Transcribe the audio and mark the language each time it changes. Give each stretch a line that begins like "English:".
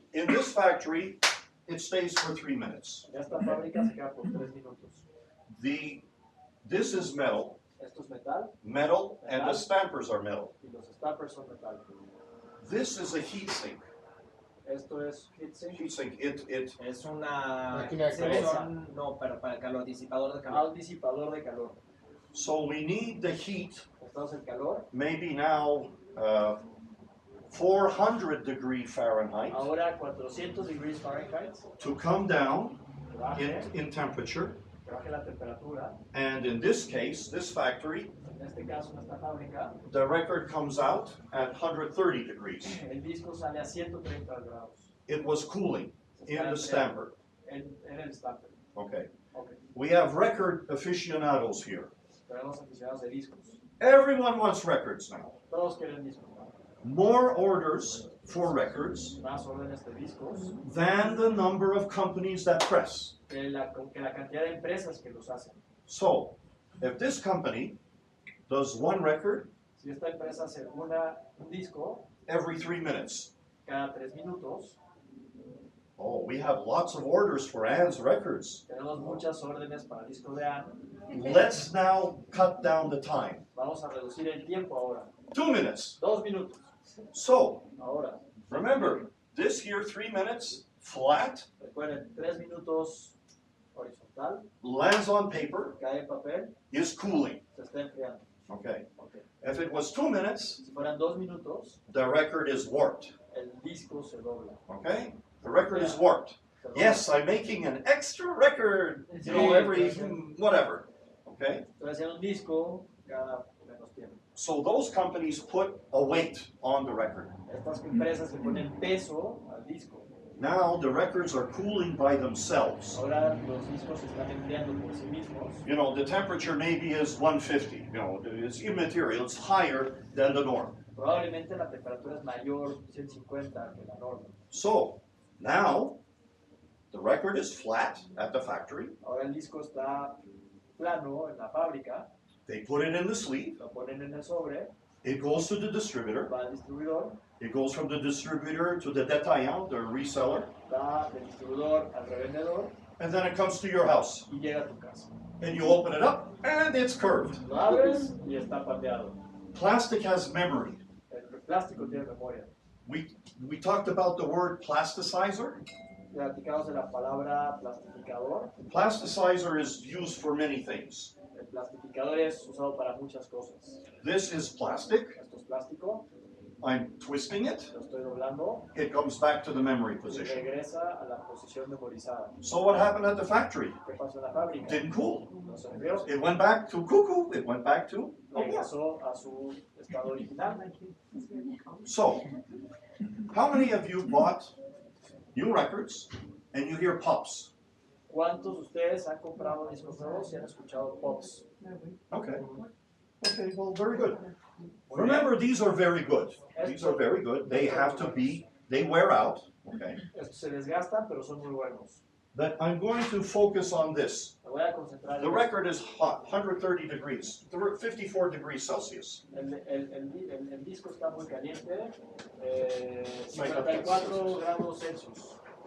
English: in this factory, it stays for 3 minutes.
Spanish: En esta fábrica se queda por 3 minutos.
English: This is metal,
Spanish: Esto es metal
English: and the stampers are metal.
Spanish: y los stampers son metal.
English: This is a heat sink.
Spanish: Esto es heatsink.
English: Heat sink,
Spanish: Es una Máquina de sección, no, para el calor, disipador de calor. Un disipador de calor.
English: so we need the heat,
Spanish: Necesitamos el calor.
English: maybe now 400 degree Fahrenheit,
Spanish: Ahora 400 degrees Fahrenheit.
English: to come down
Spanish: Que baje,
English: in temperature.
Spanish: que baje la temperatura.
English: And in this case, this factory,
Spanish: En este caso, en esta fábrica,
English: the record comes out at 130 degrees.
Spanish: el disco sale a 130 grados.
English: It was cooling
Spanish: Se
English: in
Spanish: está
English: the stamper.
Spanish: en el stamper.
English: Okay. Ok. We have record aficionados here.
Spanish: Tenemos aficionados de discos.
English: Everyone wants records now.
Spanish: Todos quieren discos, ¿no?
English: More orders for records
Spanish: Más órdenes de discos
English: than the number of companies that press.
Spanish: que la cantidad de empresas que los hacen.
English: So, if this company does one record
Spanish: Si esta empresa hace un disco
English: every 3 minutes,
Spanish: cada 3 minutos,
English: oh, we have lots of orders for Ann's records.
Spanish: tenemos muchas órdenes para el disco de Anne.
English: Let's now cut down the time.
Spanish: Vamos a reducir el tiempo ahora.
English: 2 minutes.
Spanish: 2 minutos.
English: So,
Spanish: Ahora,
English: remember, this here 3 minutes, flat,
Spanish: recuerden, 3 minutos horizontal,
English: lands on paper,
Spanish: cae en papel,
English: is cooling.
Spanish: se está enfriando.
English: Okay. Okay. If it was 2 minutes,
Spanish: Si fueran 2 minutos,
English: the record is warped.
Spanish: el disco se dobla.
English: Okay? The record is warped.
Spanish: Se dobla.
English: Yes, I'm making an extra record, you know, every whatever. Okay?
Spanish: Estoy haciendo un disco cada menos tiempo.
English: So those companies put a weight on the record.
Spanish: Estas empresas le ponen peso al disco.
English: Now the records are cooling by themselves.
Spanish: Ahora los discos se están enfriando por sí mismos.
English: You know, the temperature maybe is 150. You know, it's immaterial. It's higher than the norm.
Spanish: Probablemente la temperatura es mayor 150 que la norma.
English: So now the record is flat at the factory.
Spanish: Ahora el disco está plano en la fábrica,
English: They put it in the sleeve.
Spanish: lo ponen en el sobre,
English: It goes to the distributor.
Spanish: va al distribuidor,
English: It goes from the distributor to the détaillant, the reseller,
Spanish: va del distribuidor al revendedor
English: and then it comes to your house.
Spanish: y llega a tu casa.
English: And you open it up, and it's curved.
Spanish: Lo abres y está pandeado.
English: Plastic has memory.
Spanish: El plástico tiene memoria.
English: We talked about the word plasticizer.
Spanish: Platicamos de la palabra plastificador.
English: Plasticizer is used for many things.
Spanish: El plastificador es usado para muchas cosas.
English: This is plastic.
Spanish: Esto es plástico,
English: I'm twisting it.
Spanish: lo estoy doblando
English: It comes back to the memory
Spanish: y
English: position.
Spanish: regresa a la posición memorizada.
English: So what happened at the factory?
Spanish: ¿Qué pasó en la fábrica?
English: Didn't cool.
Spanish: No se enfrió,
English: It went back to cuckoo. It went back to a warp.
Spanish: regresó a su estado original.
English: So, how many of you bought new records and you hear pops?
Spanish: ¿Cuántos de ustedes han comprado discos nuevos y han escuchado pops?
English: Okay. Okay, well, very good. Remember, these are very good. These are very good. They have to be, they wear out. Okay.
Spanish: Estos se desgastan, pero son muy buenos.
English: But I'm going to focus on this.
Spanish: Me voy a concentrar
English: The
Spanish: en
English: record is hot, 130 degrees, 54 degrees Celsius.
Spanish: el disco está muy caliente, 54 grados Celsius.